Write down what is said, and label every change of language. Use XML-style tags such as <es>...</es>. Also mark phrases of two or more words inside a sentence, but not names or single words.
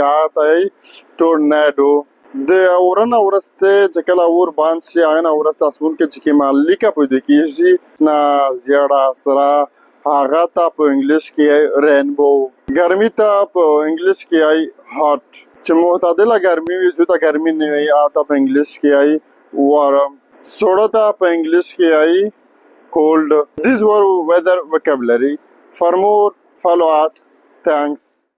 <ps>هغه ته ټورناډو د اورنه ورسته چې کله اور باندې شي هغه نه ورسته اسمون کې چې کومه لیکه پیدا کېږي نه زیړه سره هغه ته په انګلیش کې رینبو ګرمي ته په انګلیش کې هاټ چې معتدله ګرمي وي زیاته ګرمي نه وي هغه ته په انګلیش کې وارم سوړه ته په انګلیش کې cold.</ps> <en>These were weather vocabulary. For more, follow us. Thanks.</en>